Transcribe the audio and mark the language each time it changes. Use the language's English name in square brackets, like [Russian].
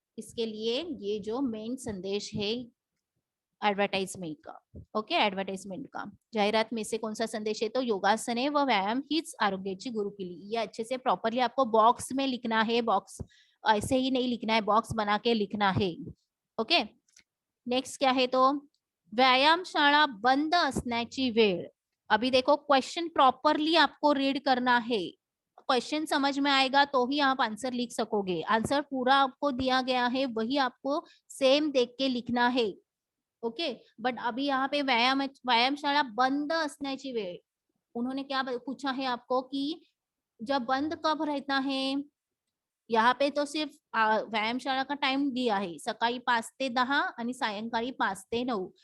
[Hindi] इसके लिए ये जो मेन संदेश है एडवर्टाइजमेंट का. ओके, एडवर्टाइजमेंट का जाहिरात में से कौन सा संदेश है? तो [Marathi] योगासने व व्यायाम हीच आरोग्याची गुरु किल्ली. [Hindi] ये अच्छे से प्रॉपरली आपको बॉक्स में लिखना है. बॉक्स ऐसे ही नहीं लिखना है, बॉक्स बना के लिखना है. ओके, नेक्स्ट क्या है? [Marathi] तो व्यायामशाळा बंद असण्याची वेळ. [Hindi] अभी देखो क्वेश्चन प्रॉपरली आपको रीड करना है. क्वेश्चन समझ में आएगा तो ही आप आंसर लिख सकोगे. आंसर पूरा आपको दिया गया है, वही आपको सेम देख के लिखना है. ओके, बट अभी यहाँ पे व्यायामशाला [Marathi] बंद असण्याची वेळ, [Hindi] उन्होंने क्या पूछा है आपको कि जब बंद कब रहता है? यहाँ पे तो सिर्फ व्यायामशाला का टाइम दिया है, [Marathi] सकाळी 5 ते 10 आणि सायंकाळी 5 ते 9.